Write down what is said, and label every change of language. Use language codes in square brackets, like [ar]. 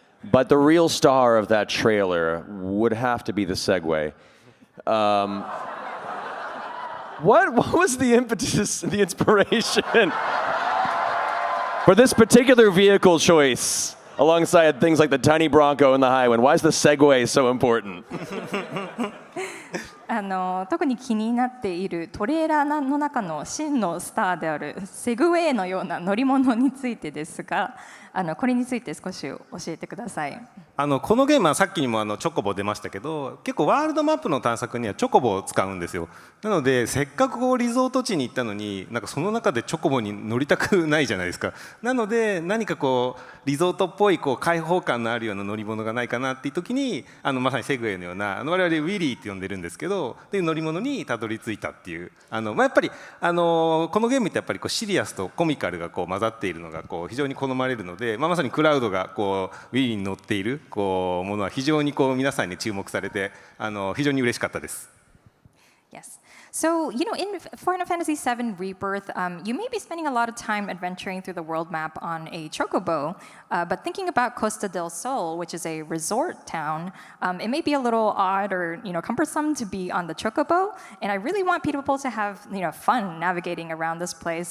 [en] But the real star of that trailer would have to be the segway. What was the impetus, the inspiration for this particular vehicle choice alongside things like the tiny Bronco and the Highwind? Why is the segway so important? [ja] 特に気になっているトレーラーの中の真のスターであるセグウェイのような乗り物についてですが、これについて少し教えてください。このゲームはさっきにもチョコボ出ましたけど、結構ワールドマップの探索にはチョコボを使うんですよ。なのでせっかくリゾート地に行ったのになんかその中でチョコボに乗りたくないじゃないですか。なので何かリゾートっぽい開放感のあるような乗り物がないかなっていう時にまさにセグウェイのような我々ウィリーって呼んでるんですけど、っていう乗り物にたどり着いたっていうやっぱりこのゲームってやっぱりシリアスとコミカルが混ざっているのが非常に好まれるので、まさにクラウドがウィリーに乗っているものは非常に皆さんに注目されて非常に嬉しかったです。 [en] Yes. So, in Final Fantasy VII Rebirth, you may be spending a lot of time adventuring through the world map on a Chocobo, but thinking about Costa del Sol, which is a resort town, it may be a little odd or, cumbersome to be on the Chocobo, and I really want people to have, fun navigating around this place.